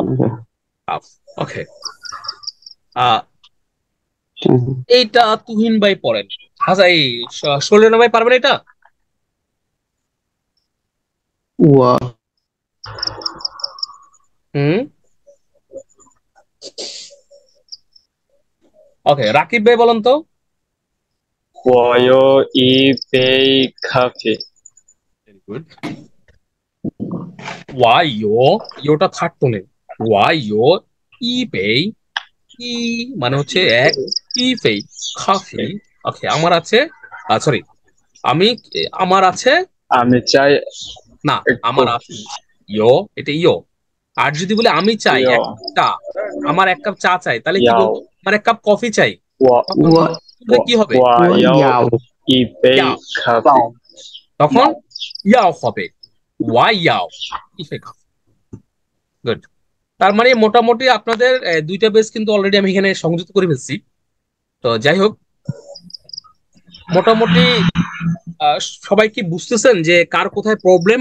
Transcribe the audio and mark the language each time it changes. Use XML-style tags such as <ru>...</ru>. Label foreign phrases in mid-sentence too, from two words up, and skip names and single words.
<bn>কাপ। ওকে, এইটা তুহিন ভাই পড়েন। আচ্ছা, এই শৈলেনা ভাই পারবেন এটা?</bn> <zh>ওয়া</zh> <bn>হুম, ওকে, রাকিব ভাই বলেন তো।</bn> <zh>我有一杯咖啡。</zh> <en>very good.</en> <bn>ওয়াইও, ইওটা থার্ড টোনে।</bn> <zh>我有一杯,</zh> <bn>ই মানে হচ্ছে এক,</bn> <zh>一杯</zh> <bn>কফি। ওকে, আমার আছে, সরি, আমি, আমার আছে, আমি চাই না, এক আমার কফি। আছে ইয়ো, এটা ইয়ো। আর যদি বলে আমি চাই</bn> <zh>ইয়ো।</zh> <bn>এক কাপ চা, আমার এক কাপ চা চাই, তাহলে কি</bn> <zh>要</zh> <bn>বলবো? আমার এক কাপ কফি চাই,</bn> <zh>我</zh> <bn>তখন</bn> <zh>ওয়া</zh> <bn>বললে কি হবে?</bn> <zh>我 ওয়া 要 ইয়াও 一杯 ইয়াও, 咖啡。 ইয়াও</zh> <bn>তখন</bn> <zh>ইয়াও</zh> <bn>ইয়াও হবে,</bn> <zh>我要,</zh> <bn>ইফেক্ট। গুড। তার মানে মোটামুটি আপনাদের দুইটা বেস কিন্তু অলরেডি আমি এখানে সংযুক্ত করে ফেলছি। তো যাই হোক, মোটামুটি আহ, সবাই কি বুঝতেছেন যে কার কোথায় প্রবলেম?</bn>